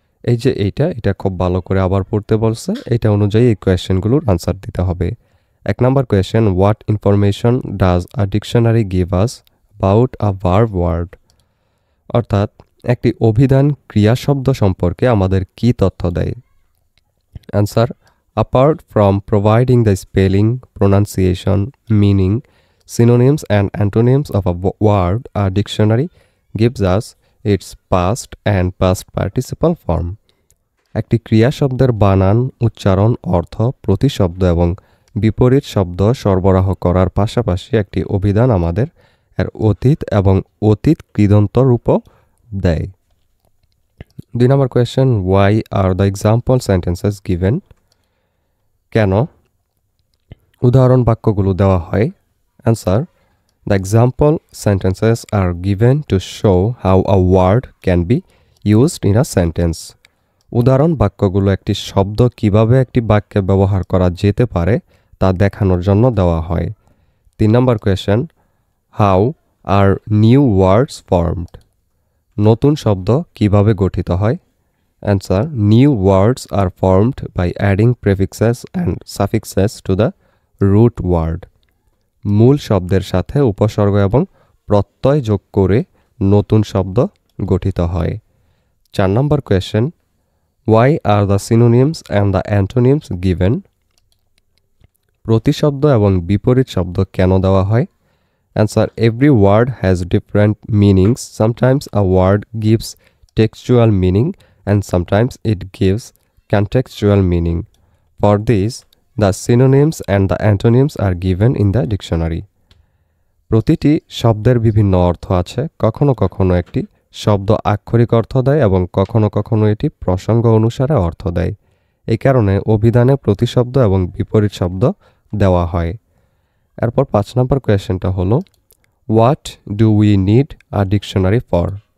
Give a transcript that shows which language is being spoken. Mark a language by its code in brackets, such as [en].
[bn] এই যে এটা খুব ভালো করে আবার পড়তে বলছে, এটা অনুযায়ী এই কোয়েশ্চেনগুলোর আনসার দিতে হবে। 1 নম্বর question, [en] What information does a dictionary give us about a verb word? [bn] অর্থাৎ একটি অভিধান ক্রিয়া শব্দ সম্পর্কে আমাদের কি তথ্য দেয়? Answer, [en] Apart from providing the spelling, pronunciation, meaning, synonyms and antonyms of a word, a dictionary gives us its past and past participle form. [bn] একটি ক্রিয়া শব্দের বানান, উচ্চারণ, অর্থ, প্রতিশব্দ এবং বিপরীত শব্দ সরবরাহ করার পাশাপাশি একটি অভিধান আমাদের এর অতীত এবং অতীত কৃদন্ত রূপও দেয়। 2 নম্বর question, [en] why are the example sentences given? [bn] কেন উদাহরণ বাক্যগুলো দেওয়া হয়? [en] Answer, the example sentences are given to show how a word can be used in a sentence. [bn] উদাহরণ বাক্যগুলো একটি শব্দ কিভাবে একটি বাক্যে ব্যবহার করা যেতে পারে তা দেখানোর জন্য দেওয়া হয়। 3 নম্বর question, [en] how are new words formed? [bn] নতুন শব্দ কিভাবে গঠিত হয়? [en] Answer, new words are formed by adding prefixes and suffixes to the root word. [bn] মূল শব্দের সাথে উপসর্গ এবং প্রত্যয় যোগ করে নতুন শব্দ গঠিত হয়। 4 নম্বর question, [en] why are the synonyms and the antonyms given? [bn] প্রতিশব্দ এবং বিপরীত শব্দ কেন দেওয়া হয়? [en] Answer, every word has different meanings. Sometimes a word gives textual meaning and sometimes it gives contextual meaning. For this, the synonyms and the antonyms are given in the dictionary. [bn] প্রতিটি শব্দের বিভিন্ন অর্থ আছে। কখনো কখনো একটি শব্দ আক্ষরিক অর্থ দেয় এবং কখনো কখনো এটি প্রসঙ্গ অনুসারে অর্থ দেয়। এই কারণে অভিধানে প্রতিশব্দ এবং বিপরীত শব্দ দেওয়া হয়। এরপর 5 নম্বর কোয়েশ্চেনটা হলো, [en] What do we need a dictionary for?